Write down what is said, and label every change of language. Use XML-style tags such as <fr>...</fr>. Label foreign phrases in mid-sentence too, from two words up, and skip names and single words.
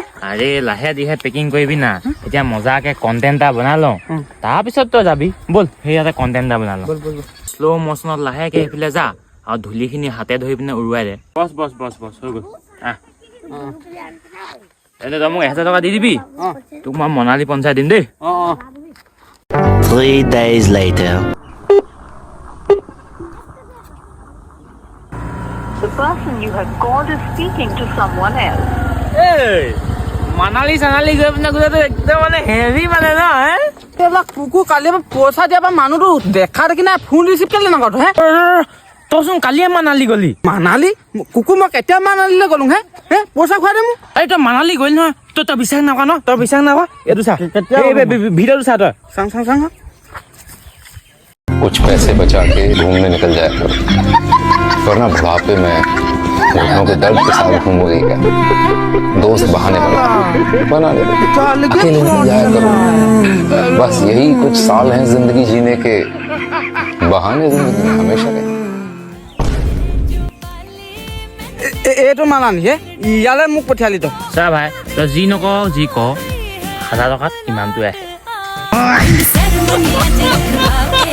<as>আৰে লাহে দিহে পেকিং কৰিবি না এতিয়া মজাকে কণ্টেণ্ট এটা বনাই লওঁ তাৰপিছত তই যাবি ব'ল সেইয়াতে কণ্টেণ্ট এটা বনাই লওঁ</as> <en>slow motion</en> <as>লাহেকে সেইফালে যা আৰু ধূলিখিনি হাতে ধৰি পিনে উৰুৱাই দে বছ হৈ গ'ল এনে তই মোক 1000 টকা দি দিবি তোক মই মনালী পঞ্চাই দিম দেই</as> <en>3 days later. The person you have called is speaking to someone else.</en> <as>মানালী চানালী গৈ পিনে গোটেইটো একদম মানে হেভি মানে ন এইবিলাক কুকুৰ কালি পইচা দিয়া বা মানুহটো দেখা দেখি নাই ফোন ৰিচিভ কেলে নকৰ হে তইচোন কালিয়ে মানালী গলি মানালী কুকুৰ মই কেতিয়া মানালীলৈ গ'লো হে পইচা খুৱাই দে মোক এই তই মানালী গলি নহয় তই বিশ্বাস নকৰ ন তই বিশ্বাস নকৰ এইটো চা ভিডিঅ'টো চা তই চাং</as> <hi>कुछ पैसे बचा के घूमने निकल जाया करो वरना बुढ़ापे में घुटनों के दर्द के साथ घूमोगे क्या दोस्त बहाने बना ले अकेले निकल जाया करो बस यही कुछ साल हैं जिंदगी जीने के बहाने जिंदगी में हमेशा रहे</hi> <as>এইটো মানালী ইয়ালৈ মোক পঠিয়ালি তই চা ভাই তই যি নক যি ক 1000 টকাত ইমানটোৱে আহে</as>